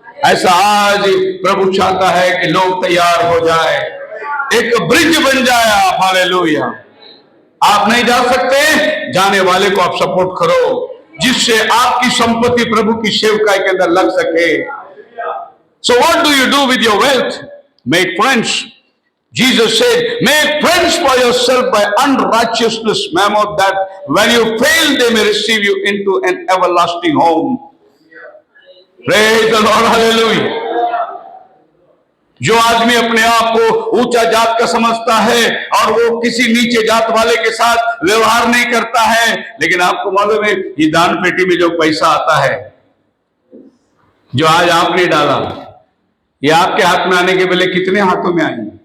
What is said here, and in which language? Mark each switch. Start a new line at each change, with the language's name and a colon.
Hindi: ऐसा आज प्रभु चाहता है कि लोग तैयार हो जाए, एक ब्रिज बन जाए आप। हालेलुया। आप नहीं जा सकते, जाने वाले को आप सपोर्ट करो, जिससे आपकी संपत्ति प्रभु की सेवकाई के अंदर लग सके।
English: So what do you do with your wealth? Make friends. Jesus said, make friends for yourself by unrighteousness, mammoth, that when you fail, they may receive you into an everlasting home. Praise the Lord. Hallelujah.
Hindi: जो आदमी अपने आप को ऊंचा जात का समझता है और वो किसी नीचे जात वाले के साथ व्यवहार नहीं करता है, लेकिन आपको मालूम है ये दान पेटी में जो पैसा आता है, जो आज आपने डाला, ये आपके हाथ में आने के पहले कितने हाथों में आई?